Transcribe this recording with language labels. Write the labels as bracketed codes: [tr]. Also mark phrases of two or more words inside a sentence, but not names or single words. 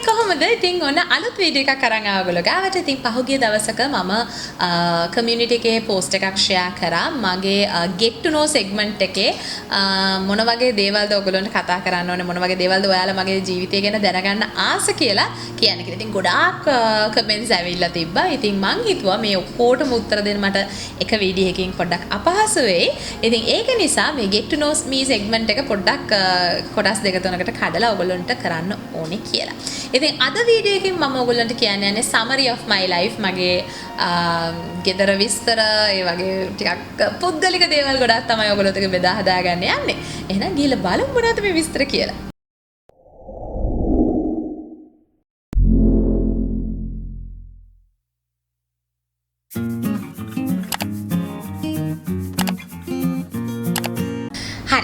[si] කොහොමද ඉතින් ඔන්න අලුත් වීඩියෝ එකක් අරන් ආවගොල්ලෝ ගාවට. ඉතින් පහුගිය දවසක මම කමියුනිටි එකේ පෝස්ට් එකක් ෂෙයා කරා මගේ [en] get to know segment [si] එකේ මොන වගේ දේවල්ද ඔයගොල්ලන්ට කතා කරන්න ඕනේ, මොන වගේ දේවල්ද ඔයාලා මගේ ජීවිතය ගැන දැනගන්න ආස කියලා කියන්නේ කියලා. ඉතින් ගොඩාක් කමෙන්ට්ස් ඇවිල්ලා තිබ්බා. ඉතින් මං හිතුවා මේ ඔක්කොටම උත්තර දෙන්න මට එක වීඩියෝ එකකින් පොඩ්ඩක් අපහසු වෙයි. ඉතින් ඒක නිසා මේ [en] get to know me segment [si] එක පොඩ්ඩක් කොටස් දෙක තුනකට කඩලා ඔයගොල්ලන්ට කරන්න ඕනේ කියලා. ඉතින් අද වීඩියෝ එකකින් මම ඔයගොල්ලන්ට කියන්න යන්නේ [en] summary of my life. [si] මගේ ගෙදර විස්තර, ඒ වගේ ටිකක් පුද්ගලික දේවල් ගොඩක් තමයි ඔයගොල්ලොත් එක්ක බෙදා හදා ගන්න යන්නේ. එහෙනම් ගිහලා බලමු මොනවද මේ විස්තර කියලා. හරි.